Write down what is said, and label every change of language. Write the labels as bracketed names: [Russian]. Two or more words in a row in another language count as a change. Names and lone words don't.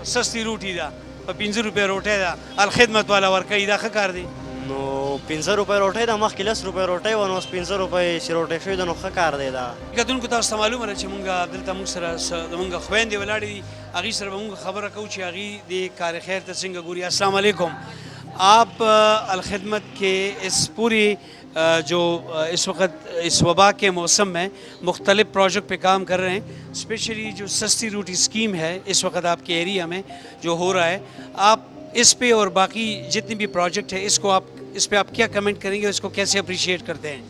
[Pashto] سستي روټي ده په 15 روپۍ روټۍ ده الخدمت والا ورکوي دا ښه کار دی نو 15 روپۍ روټۍ ده مخکې 10 روپۍ روټۍ وه نو اوس 15 روپۍ چې روټۍ شوې ده نو ښه کار دی دا کتونکو تاسو ته معلومه ده چې مونږ دلته مونږ سره زمونږ خویندې ولاړې دي هغې سره به مونږ خبره کوو چې هغې د کار خیر ته څنګه ګوري [Arabic] السلام علیکم [Urdu] آپ الخدمت کے اس پوری جو اس وقت اس وبا کے موسم میں مختلف پروجیکٹ پہ کام کر رہے ہیں اسپیشلی جو سستی روٹی اسکیم ہے اس وقت آپ کے ایریا میں جو ہو رہا ہے آپ اس پہ اور باقی جتنے بھی پروجیکٹ ہے اس پہ آپ کیا کمنٹ کریں گے اس کو کیسے اپریشیٹ کرتے ہیں